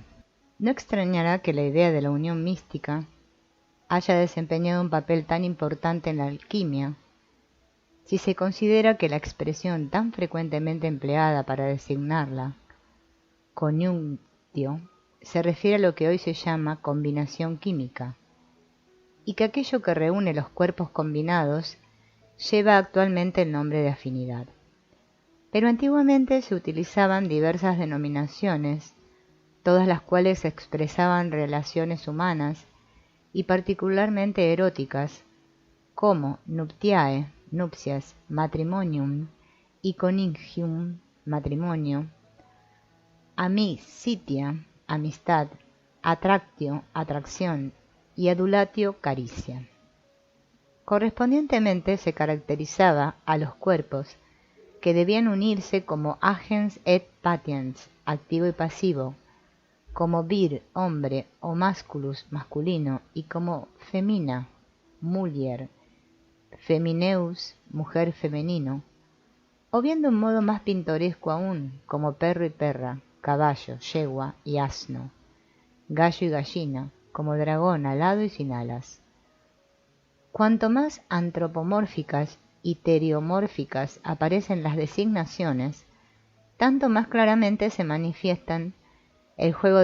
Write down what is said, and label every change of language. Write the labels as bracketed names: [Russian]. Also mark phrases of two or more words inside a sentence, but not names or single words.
[Spanish] No extrañará que la idea de la unión mística haya desempeñado un papel tan importante en la alquimia, si se considera que la expresión tan frecuentemente empleada para designarla, conjunctio, se refiere a lo que hoy se llama combinación química, y que aquello que reúne los cuerpos combinados lleva actualmente el nombre de afinidad. Pero antiguamente se utilizaban diversas denominaciones, todas las cuales expresaban relaciones humanas y particularmente eróticas, como nuptiae, nupcias, matrimonium y conjugium, matrimonio, amicitia, amistad, attractio, atracción y adulatio, caricia. Correspondientemente se caracterizaba a los cuerpos que debían unirse como [Latin] agens et patiens, [Spanish] activo y pasivo, como vir, hombre, o masculus, masculino, y como [Latin] femina, mulier, femineus, [Spanish] mujer, femenino, o bien de un modo más pintoresco aún, como perro y perra, caballo, yegua y asno, gallo y gallina, como dragón alado y sin alas. Cuanto más antropomórficas y teriomórficas aparecen las designaciones, tanto más claramente se manifiestan el juego